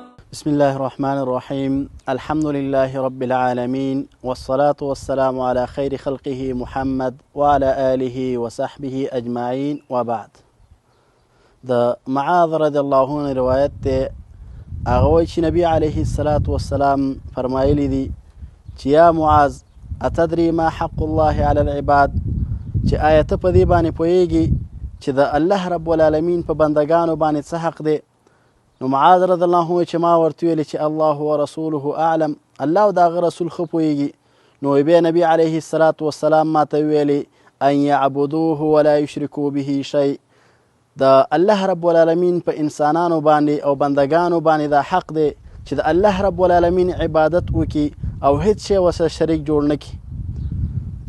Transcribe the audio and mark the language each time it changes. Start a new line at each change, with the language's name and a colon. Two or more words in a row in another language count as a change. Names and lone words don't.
Arabic: بسم الله الرحمن الرحيم. الحمد لله رب العالمين، والصلاة والسلام على خير خلقه محمد وعلى آله وصحبه أجمعين، وبعد.
Pashto: د معاذ
Arabic: رضي الله عنه
Pashto: روایت ده هغه چې نبی
Arabic: عليه الصلاة والسلام
Pashto: فرمایلی دي چې
Arabic: یا معاذ اتدري ما حق الله على العباد،
Pashto: چې آیت په دې باندې پوهیږي چې د الله رب العالمین په بندگانو باندې څه حق دی. نو معاذ
Arabic: رضی الله عنه
Pashto: چې ما ورته ویلې چې
Arabic: الله ورسوله اعلم،
Pashto: الله او د هغه رسول ښه پوهیږي. نو بیا نبی
Arabic: علیه الصلاة والسلام
Pashto: ماته ویلې
Arabic: ان یعبدوه ولا یشرکوا به شیء،
Pashto: د الله رب العالمین په انسانانو باندې او بندگانو باندې دا حق دی چې د الله رب العالمین عبادت وکړي او هیڅ شی ورسره شریک جوړ نه کړي.